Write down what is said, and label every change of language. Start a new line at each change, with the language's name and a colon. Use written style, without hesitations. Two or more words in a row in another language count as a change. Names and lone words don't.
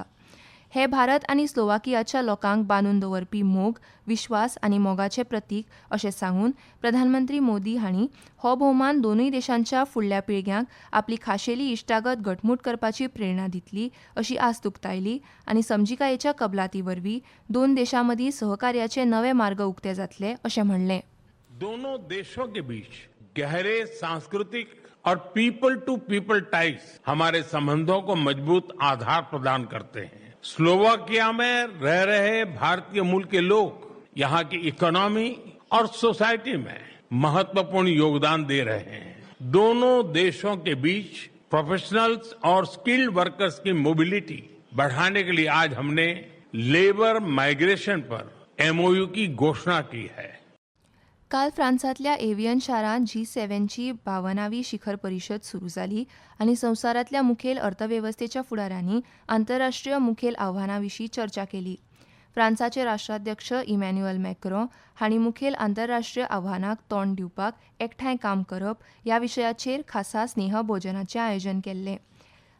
Konkani: हे भारत आनी स्लोवाकियाच्या लोकांक बांदून दवरपी मोग, विश्वास आनी मोगाचें प्रतीक अशें सांगून प्रधानमंत्री मोदी हांणी हो भोवमान दोनूय देशांच्या फुडल्या पिळग्यांक आपली खाशेली इश्टागत घटमूट करपाची प्रेरणा दितली अशी आस्त उक्तायली आनी समजिकायेच्या कबलाती वरवीं दोन देशां मदीं सहकार्याचे नवे मार्ग उक्ते जातले अशें म्हणलें.
Hindi: दोनों देशों के बीच गहरे सांस्कृतिक और
English: people to people ties
Hindi: हमारे संबंधों को मजबूत आधार प्रदान करते हैं. स्लोवाकिया में रह रहे भारतीय मूल के लोग यहाँ की इकोनॉमी और सोसाइटी में महत्वपूर्ण योगदान दे रहे हैं. दोनों देशों के बीच प्रोफेशनल्स और
English: skilled workers
Hindi: की मोबिलिटी बढ़ाने के लिए आज हमने
English: labour migration
Hindi: पर MOU की घोषणा की है.
Konkani: काल फ्रांसांतल्या एव्हियन शारांत G7ची 52वी शिखर परिशद सुरू जाली आनी संवसारांतल्या मुखेल अर्थवेवस्थेच्या फुडाऱ्यांनी आंतरराष्ट्रीय मुखेल आव्हानां विशीं चर्चा केली. फ्रांसाचे राष्ट्राध्यक्ष इमॅन्युएल मॅक्रोन हांणी मुखेल आंतरराष्ट्रीय आव्हानांक तोंड दिवपाक एकठांय काम करप ह्या विशयाचेर खासा स्नेह भोजनाचें आयोजन केल्लें.